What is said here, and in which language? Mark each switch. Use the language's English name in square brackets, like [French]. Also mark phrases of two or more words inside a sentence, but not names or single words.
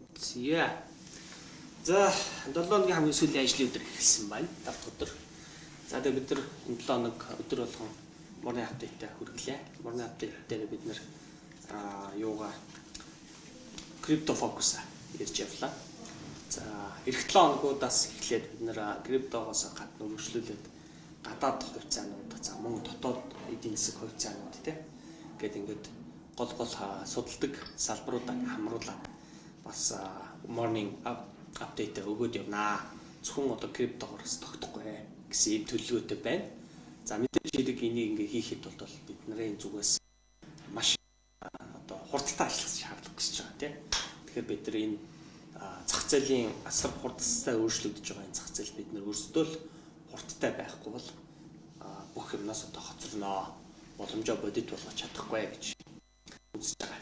[Mongolian] Яа. За 7 өдрийн хамгийн сүүлийн ажлын өдөр эхэлсэн байна. 5 өдөр. За тэгээ бид нар энэ 7 хоног өдөр болгон [English] morning update- [Mongolian] тэй хүргэлээ. [English] Morning update [Mongolian] дээр бид нар юугаа крипто фокус ярьж явлаа. За эх 7 хоногудаас эхлээд бид нар криптогоос гадна өргөжлүүлээд гадаад хувьцаанууд, за мөн дотоод эдийн засаг хувьцаанууд тий. Ингээд гол судалдаг салбаруудаа хамруулаад бас [English] morning update [Mongolian] өгөөд явнаа. Зөвхөн одоо криптогоос тогтохгүй гэсэн төлөвлөгөөтэй байна. За мэдээж хэрэг энийг ингээ хийхэд бол бид нарын зүгээс маш одоо хурдтай ажиллах шаардлага гэж байгаа тийм. Тэгэхээр бид нар энэ зах зээлийн асар хурдтай өөрчлөгдөж байгаа энэ зах зээл бид нар өөрсдөө л хурдтай байхгүй бол бүх юмнаас одоо хоцорноо, боломжоо бодит болгож чадахгүй гэж үзэж байгаа.